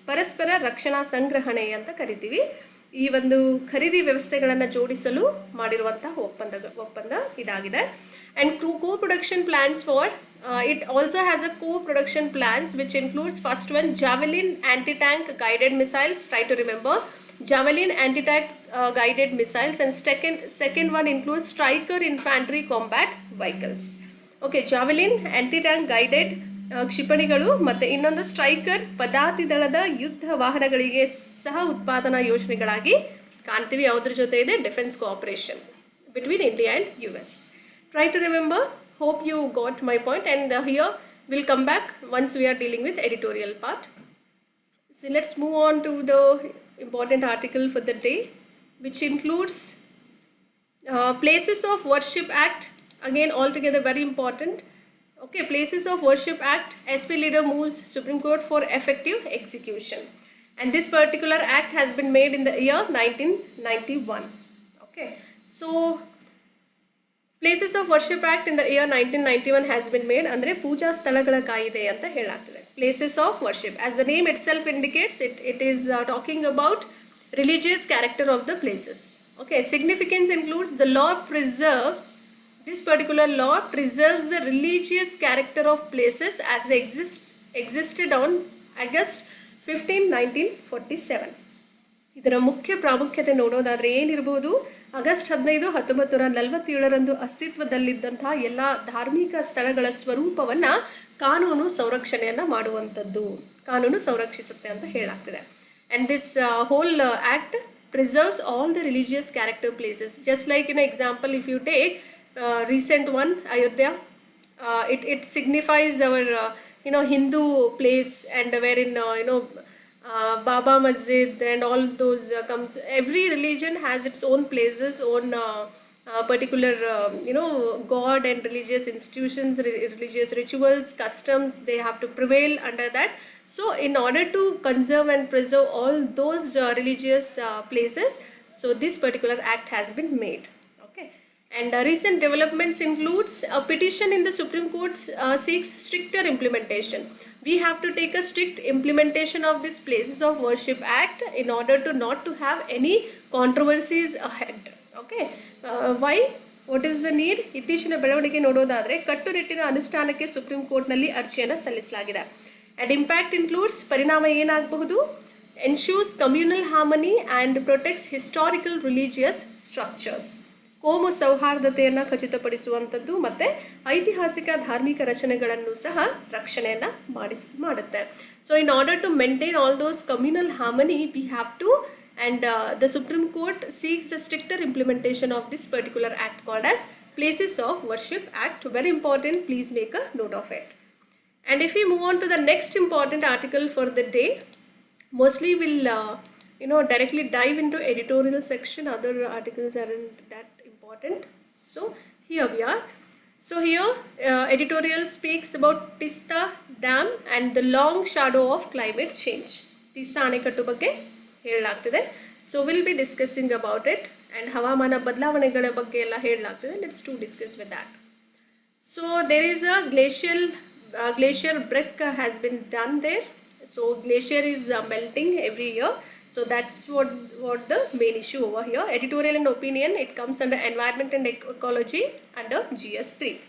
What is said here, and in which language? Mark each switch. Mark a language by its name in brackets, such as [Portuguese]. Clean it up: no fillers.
[Kannada] ಪರಸ್ಪರ ರಕ್ಷಣಾ ಸಂಗ್ರಹಣೆ ಅಂತ ಕರಿತೀವಿ. ಈ ಒಂದು ಖರೀದಿ ವ್ಯವಸ್ಥೆಗಳನ್ನು ಜೋಡಿಸಲು ಮಾಡಿರುವಂತಹ ಒಪ್ಪಂದ ಇದಾಗಿದೆ. [English] And co-production plans for it also has a co-production plans which includes first one Javelin anti-tank guided missiles. Try to remember Javelin anti-tank guided missiles, and second one includes Striker infantry combat vehicles. [Kannada] Okay, [English] Javelin anti-tank guided [Kannada] ಕ್ಷಿಪಣಿಗಳು ಮತ್ತು ಇನ್ನೊಂದು striker ಪದಾತಿ ದಳದ ಯುದ್ಧ ವಾಹನಗಳಿಗೆ ಸಹ ಉತ್ಪಾದನಾ ಯೋಜನೆಗಳಾಗಿ ಕಾಣ್ತೀವಿ. ಯಾವುದ್ರ ಜೊತೆ ಇದೆ? [English] Defence cooperation between India and US. Try to remember. Hope you got my point, and here we'll come back once we are dealing with editorial part. So let's move on to the important article for the day, which includes Places of Worship Act. Again, altogether very important. Okay, Places of Worship Act. SP leader moves Supreme Court for effective execution. And this particular act has been made in the year 1991. Okay, so Places of Worship Act in the year 1991 has been made. [Kannada] ಅಂದರೆ ಪೂಜಾ ಸ್ಥಳಗಳ ಕಾಯಿದೆ ಅಂತ ಹೇಳಲಾಗ್ತದೆ. [English] Places of worship, as the name itself indicates, it is talking about religious character of the places. Okay, significance includes the law preserves, this particular law preserves the religious character of places as they existed on August 15, 1947. [Kannada] ಇದರ ಮುಖ್ಯ ಪ್ರಾಮುಖ್ಯತೆ ನೋಡೋದಾದರೆ ಏನಿರ್ಬೋದು? August 15, 1947 ಅಸ್ತಿತ್ವದಲ್ಲಿದ್ದಂತಹ ಎಲ್ಲ ಧಾರ್ಮಿಕ ಸ್ಥಳಗಳ ಸ್ವರೂಪವನ್ನು ಕಾನೂನು ಸಂರಕ್ಷಣೆಯನ್ನು ಮಾಡುವಂಥದ್ದು, ಕಾನೂನು ಸಂರಕ್ಷಿಸುತ್ತೆ ಅಂತ ಹೇಳಾಗ್ತಿದೆ. [English] And this whole act preserves all the religious character places. Just like in example, if you take recent one, Ayodhya, it signifies our Hindu place, and wherein Baba Masjid and all those comes. Every religion has its own places, own particular god and religious institutions, religious rituals, customs. They have to prevail under that. So in order to conserve and preserve all those religious places, so this particular act has been made. Okay. And recent developments includes a petition in the Supreme Court seeks stricter implementation. We have to take a strict implementation of this Places of Worship Act in order to not to have any controversies ahead. Okay. Why? What is the need? [Kannada] ಇತ್ತೀಚಿನ ಬೆಳವಣಿಗೆ ನೋಡೋದಾದರೆ ಕಟ್ಟುನಿಟ್ಟಿನ ಅನುಷ್ಠಾನಕ್ಕೆ supreme ಕೋರ್ಟ್ನಲ್ಲಿ ಅರ್ಜಿಯನ್ನು ಸಲ್ಲಿಸಲಾಗಿದೆ. [English] And impact includes [Kannada] ಪರಿಣಾಮ ಏನಾಗಬಹುದು? [English] Ensures communal harmony and protects historical religious structures. [Kannada] ಕೋಮು ಸೌಹಾರ್ದತೆಯನ್ನು ಖಚಿತಪಡಿಸುವಂಥದ್ದು ಮತ್ತು ಐತಿಹಾಸಿಕ ಧಾರ್ಮಿಕ ರಚನೆಗಳನ್ನು ಸಹ ರಕ್ಷಣೆಯನ್ನು ಮಾಡುತ್ತೆ. [English] So in order to maintain all those communal harmony we have to and the Supreme Court seeks the stricter implementation of this particular act called as Places of Worship Act. Very important, please make a note of it. And if we move on to the next important article for the day, mostly we'll directly dive into editorial section. Other articles aren't that important. So here we are. So here editorial speaks about Tista Dam and the long shadow of climate change. [Kannada] Tista ಅಣೆಕಟ್ಟು ಬಗ್ಗೆ ಹೇಳಲಾಗ್ತಿದೆ. [English] so will be discussing about it and [Kannada] ಹವಾಮಾನ ಬದಲಾವಣೆಗಳ ಬಗ್ಗೆ ಎಲ್ಲ ಹೇಳಲಾಗ್ತಿದೆ. [English] Let's to discuss with that. So there is a glacier break has been done there. So glacier is melting every year. So that's what the main issue over here. Editorial and opinion, it comes under environment and ecology under GS3.